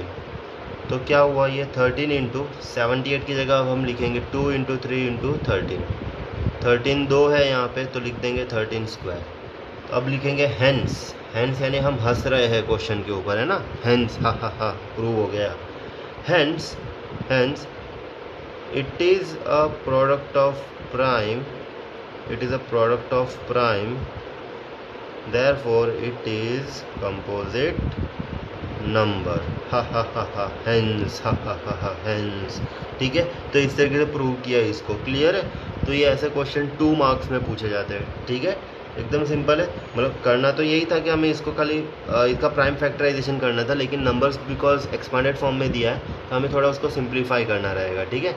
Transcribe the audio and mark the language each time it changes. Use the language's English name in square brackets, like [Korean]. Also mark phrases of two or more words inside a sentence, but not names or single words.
[Hindi] तो क्या हुआ, ये 13 into 78 की जगह अब हम लिखेंगे 2 into 3 into 13। 13 2 है यहाँ पे तो लिख देंगे 13²। तो अब लिखेंगे हेंस, हेंस यानी हम हंस रहे हैं क्वेश्चन के ऊपर, है ना, हेंस, हा हा हा, प्रूव हो गया। [English] hence hence it is a product of prime, it is a product of prime, therefore it is composite number, ha ha ha ha, hence, ha ha ha ha, [Hindi] hence, ठीक है। तो इस तरीके से प्रूव किया इसको, क्लियर है। तो ये ऐसे क्वेश्चन 2 मार्क्स में पूछे जाते हैं, ठीक है, एकदम सिंपल है। मतलब करना तो यही था कि हमें इसको खाली इसका [English] prime factorization [Hindi] करना था, लेकिन [English] numbers because expanded form [Hindi] में दिया है तो हमें थोड़ा उसको सिंप्लीफाई करना रहेगा, ठीक है।